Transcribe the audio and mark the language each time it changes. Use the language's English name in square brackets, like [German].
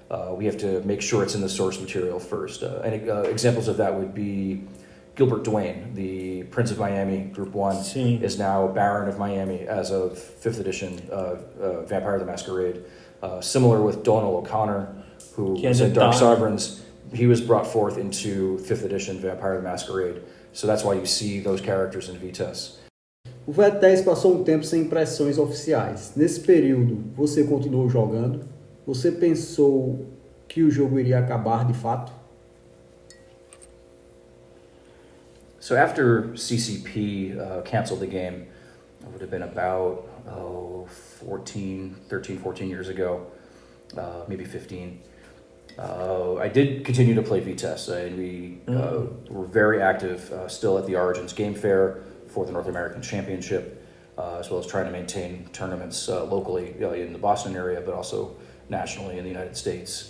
[English] We have to make sure it's in the source material first. And examples of that would be Gilbert Duane, the Prince of Miami, Group 1, is now Baron of Miami as of 5th edition Vampire the Masquerade. Similar with Donal O'Connor, who was in Dark Sovereigns. He was brought forth into 5th edition Vampire the Masquerade. So that's why you see those characters in Vtes. [Portuguese] O Vtes passou tempo sem impressões oficiais. Nesse período, você continuou jogando? Você pensou que o jogo iria acabar de fato? [English] So after CCP canceled the game, it would have been about 13, 14 years ago, maybe 15. I did continue to play Vtes, and we were very active still at the Origins Game Fair for the North American Championship, as well as trying to maintain tournaments locally in the Boston area, but also nationally in the United States.